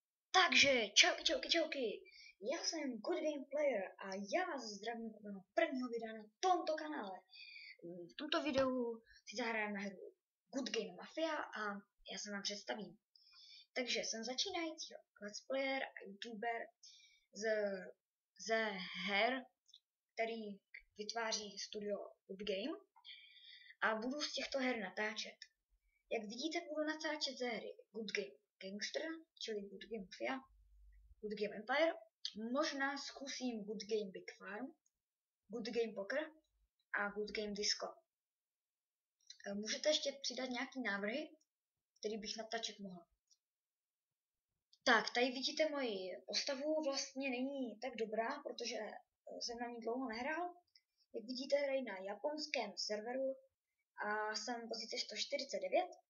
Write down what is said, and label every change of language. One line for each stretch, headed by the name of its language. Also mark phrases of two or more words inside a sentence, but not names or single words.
Czech: Takže, čauky. Já jsem Good Game Player a já vás zdravím u mého prvního videa na tomto kanále. V tomto videu si zahrajeme hru Good Game Mafia a já se vám představím. Takže jsem začínající
English: let's player
Czech: a youtuber ze her, který vytváří studio Good Game a budu z těchto her natáčet. Jak vidíte, budu natáčet ze hry Good Game Gangster, čili Good Game Mafia, Good Game Empire, možná zkusím Good Game Big Farm, Good Game Poker a Good Game Disco. Můžete ještě přidat nějaký návrhy, který bych natáčet mohl. Tak, tady vidíte moji postavu, vlastně není tak dobrá, protože jsem na ní dlouho nehrál. Jak vidíte, hraji na japonském serveru a jsem pozice 149.